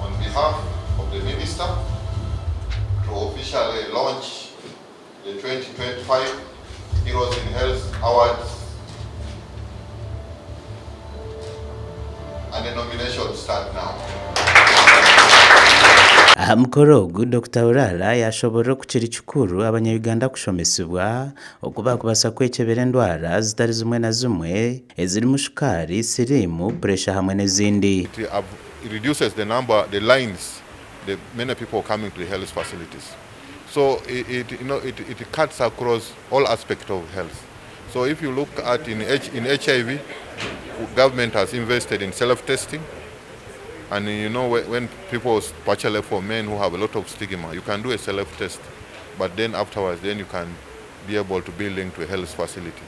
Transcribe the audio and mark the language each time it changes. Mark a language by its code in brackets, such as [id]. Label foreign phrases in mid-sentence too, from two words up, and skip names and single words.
[en] behalf of the Minister to officially launch the 2025 Heroes in Health Awards, and the nomination start now. [nyn] Aha mukoro ogu Dr. Urara yashobora kukiri kikuru abanya-Uganda kushomesibwa okuba kubasa kwekyebera endwara zitari zimwe na zimwe ezirimu shukari, sirimu, pressure hamwe n'ezindi. [en] It reduces the number, the lines, the many people coming to the health facilities. So it cuts across all aspects of health. So if you look at in HIV, government has invested in self-testing. And you know, when people, especially for men who have a lot of stigma, you can do a self-test, but then afterwards, then you can be able to be linked to a health facility.